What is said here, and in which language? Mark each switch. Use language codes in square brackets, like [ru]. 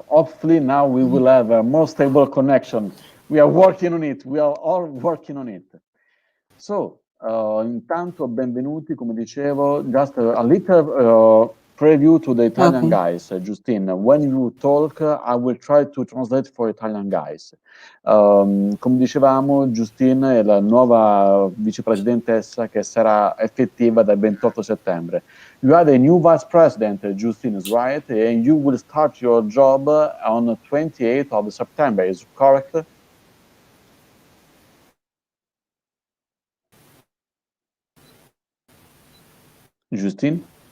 [en] Hopefully now we will have a more stable connection. We are working on it. We are all working on it. So, [it] intanto benvenuti, come dicevo, [en] just a little preview to the Italian guys. Justine, when you talk, I will try to translate for Italian guys. [it] Come dicevamo, Justine è la nuova vicepresidentessa che sarà effettiva dal 28 settembre. [en] You are the new vice president, Justine is right, and you will start your job on the 28th of September, is correct? Justine?